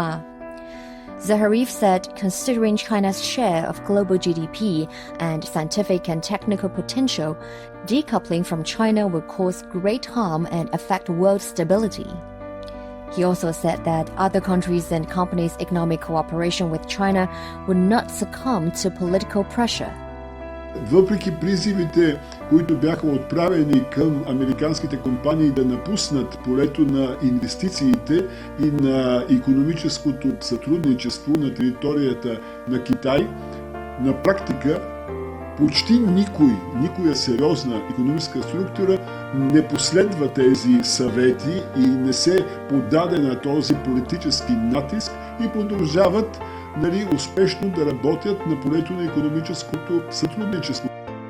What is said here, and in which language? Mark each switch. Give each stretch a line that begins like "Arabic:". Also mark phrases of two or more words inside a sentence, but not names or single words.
English: Zaharev said, considering China's share of global GDP and scientific and technical potential, decoupling from China will cause great harm and affect world stability. He also said that other countries and companies' economic cooperation with China would not succumb to political pressure.
Bulgarian: Въпреки призивите, които бяха отправени към американските компании да напуснат полето на инвестициите и на икономическото сътрудничество на територията на Китай, на практика почти никоя сериозна икономическа структура не последва тези съвети и не се подаде на този политически натиск и продължават успешно да работят на полето на икономическото сътрудничество.